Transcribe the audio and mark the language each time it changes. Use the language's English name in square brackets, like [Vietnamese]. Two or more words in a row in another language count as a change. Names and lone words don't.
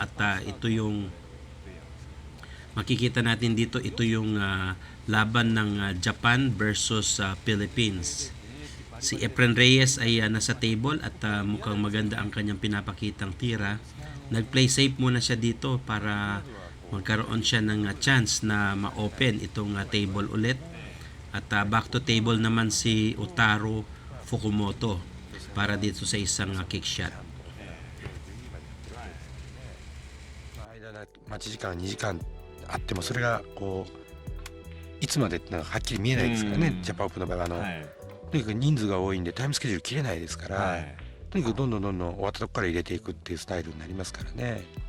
[Filipino] At ito yung makikita natin dito, ito yung laban ng Japan versus Philippines. Si Efren Reyes ay nasa table at mukhang maganda ang kanyang pinapakitang tira. Nag- [English] play safe [Filipino] muna siya dito para magkaroon siya ng chance na ma-open itong table ulit. At [English] back to table [Filipino] naman si Utoro Fukumoto para dito sa isang [English] kick shot. [Japanese] 待ち時間2時間あってもそれがこういつまでってのははっきり見えないですからね。ジャパンオープンの場合はとにかく人数が多いんでタイムスケジュール切れないですから、とにかくどんどん終わったとこから入れていくっていうスタイルになりますからね。